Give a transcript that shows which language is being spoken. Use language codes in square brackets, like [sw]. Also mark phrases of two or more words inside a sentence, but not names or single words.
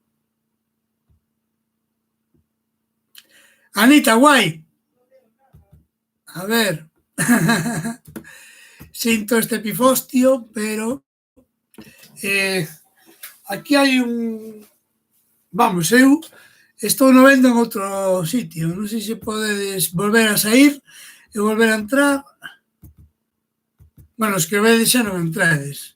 [es] Anita, guay, a ver, siento este pifostio, pero eh, aquí hay un. Vamos, [gl] eu estou no vendo en outro sitio. Non sei se podedes volver a sair e volver a entrar. Bueno, os que vedes xa non entrades.